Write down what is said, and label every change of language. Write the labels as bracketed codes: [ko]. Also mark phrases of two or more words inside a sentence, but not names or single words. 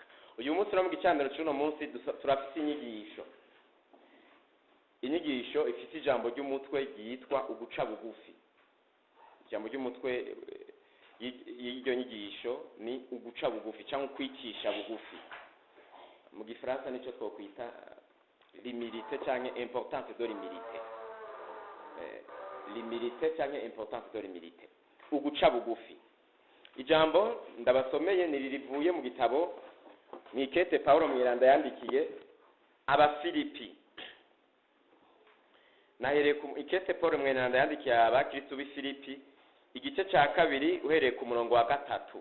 [rn] Uyu munsi no mu gicaniro cy'uno munsi turafise inyigisho ifite ijambo ry'umutwe ryitwa uguca bugufi. Ijambo ry'umutwe y'iryo nyigisho ni uguca bugufi cyangwa kwicisha bugufi. Mu gifaransa nicyo twokwita l'humilité cyangwa [fr] importance de l'humilité. L'humilité cyangwa importance de l'humilité. [rn] Uguca bugufi. Ijambo ndabasomeye ni ririvuye mu gitabo Nikete Paulo Mwiranda yandikiye Abafilipi. Nahereye ku Ikete Paulo Mwiranda yandikiye abakristo b'Ifilipi igice cya kabiri uhereye ku murongo wa 3.